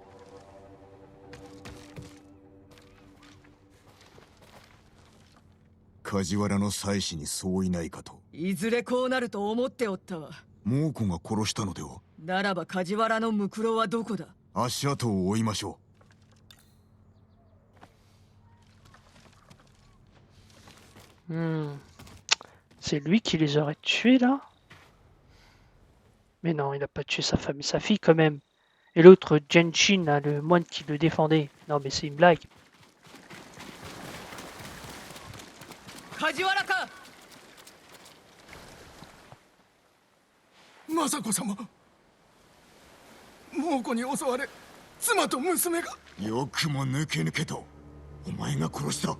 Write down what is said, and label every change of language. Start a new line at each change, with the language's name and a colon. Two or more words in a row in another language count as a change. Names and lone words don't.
Japanese: 梶原の妻子にそういないかと。いずれこうなると思っておったわ。猛虎が殺したのでは。ならば梶原のムクロはどこだ。足跡を追いましょ
French: う。C'est lui qui les aurait tués là? Mais non, il a pas tué sa femme et sa fille quand même. Et l'autre, Genshin, là, le moine qui le défendait. Non mais c'est une blague.
Japanese: 梶原か。雅子様、猛虎に襲われ妻と娘が。よくも抜け抜けと。お前が殺した。